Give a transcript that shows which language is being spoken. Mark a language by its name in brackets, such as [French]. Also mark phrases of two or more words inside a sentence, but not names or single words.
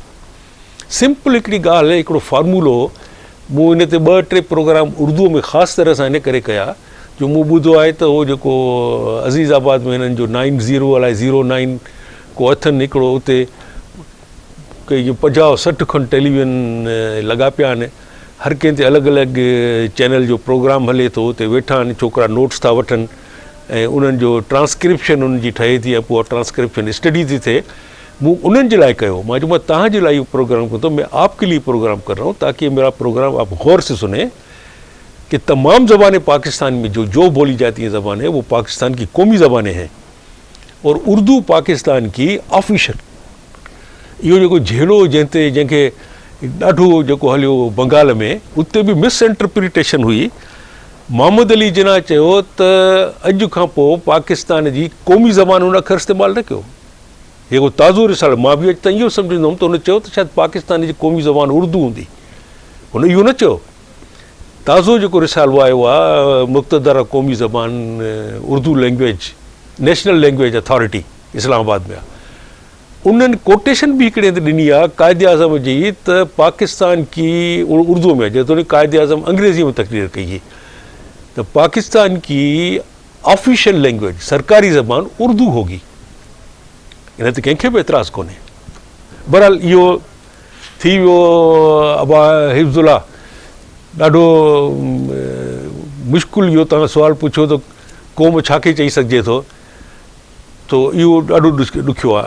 [Sindhi] सिंपल हिकिड़ी ॻाल्हि, हिकिड़ो फार्मूलो मूं इन ते 2-3 प्रोग्राम उर्दूअ में ख़ासि तरह सां इन करे कया, जो मूं ॿुधो आहे त उहो जेको अज़ीज़ाबाद में हिननि जो 90 अलाए 09 को अथनि, हिकिड़ो उते के 50-60 खनि टेलीविज़न लॻा पिया आहिनि, हर कंहिं ते अलॻि अलॻि चैनल जो प्रोग्राम हले थो, उते वेठा आहिनि छोकिरा, नोट्स था वठनि ऐं उन्हनि जो ट्रांसक्रिप्शन उन्हनि जी ठहे थी, ऐं पोइ ट्रांसक्रिप्शन स्टडी थी थिए। मूं उन्हनि जे लाइ कयो, मां चयो मां तव्हांजे लाइ इहो प्रोग्राम कंदो, [Urdu] میں آپ کے لیے پروگرام کر رہا ہوں تاکہ میرا پروگرام آپ غور سے سنے کہ تمام زبانیں پاکستان میں جو بولی جاتی ہیں زبانیں، وہ پاکستان کی قومی زبانیں ہیں اور اردو پاکستان کی آفیشل. [Sindhi] इहो जेको झेड़ो जंहिंखे ॾाढो जेको हलियो बंगाल में, उते बि [English] mis interpretation [Sindhi] हुई। मोहम्मद अली जिना चयो त अॼु खां पोइ पाकिस्तान जी क़ौमी ज़बान उन अख़र इस्तेमालु न कयो। जेको ताज़ो रिसालो, मां बि अॼु ताईं इहो सम्झंदो हुउमि त हुन चयो त शायदि पाकिस्तान जी क़ौमी ज़बान उर्दू हूंदी, हुन इहो न चयो। ताज़ो जेको रिसालो आयो आहे मुक़्तदर क़ौमी ज़बान उर्दू लैंग्वेज, नेशनल लैंग्वेज अथॉरिटी इस्लामाबाद में आहे, उन्हनि कोटेशन बि हिकिड़े हंधि ॾिनी आहे क़ाइदे आज़म जी, त [Urdu] پاکستان کی اردو میں, [Sindhi] जेतोणीकि क़ाइदे आज़म अंग्रेज़ी में तक़रीर कई हुई, [Urdu] تو پاکستان کی [English] official language, [Urdu] سرکاری زبان اردو ہوگی. [Sindhi] इन ते कंहिंखे बि एतिराज़ कोन्हे। बहरहाल इहो थी वियो। अबा हिफ्ज़ुल्ला, ॾाढो मुश्किल इहो तव्हां सुवालु पुछियो त क़ौम छा खे चई सघिजे थो, तो इहो ॾाढो ॾुखियो आहे।